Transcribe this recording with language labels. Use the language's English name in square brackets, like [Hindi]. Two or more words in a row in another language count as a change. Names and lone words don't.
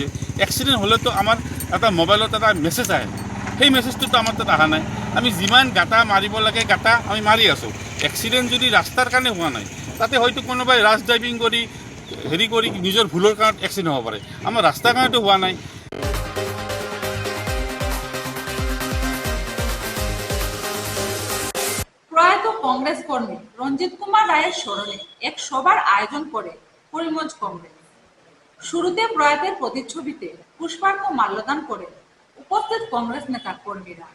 [Assamese] এক্সিডেণ্ট হ'লেতো আমাৰ এটা মোবাইলত এটা মেছেজ আহে, সেই মেছেজটোতো আমাৰ তাত অহা নাই। আমি যিমান গাঁটা মাৰিব লাগে গাঁটা আমি মাৰি আছোঁ। এক্সিডেণ্ট যদি ৰাস্তাৰ কাৰণে হোৱা নাই, তাতে হয়তো কোনোবাই ৰাছ ড্ৰাইভিং কৰি নিজৰ ভুলৰ কাৰণত এক্সিডেণ্ট হ'ব পাৰে, আমাৰ ৰাস্তাৰ কাৰণেতো হোৱা নাই। [Bangla] প্রয়াত কংগ্রেস কর্মী রঞ্জিত কুমার রায়ের স্মরণে এক সভার আয়োজন করে করিমগঞ্জ কংগ্রেস। শুরুতে প্রয়াতের প্রতিচ্ছবিতে পুষ্পার্ঘ্য মাল্যদান করে উপস্থিত কংগ্রেস নেতা কর্মীরা।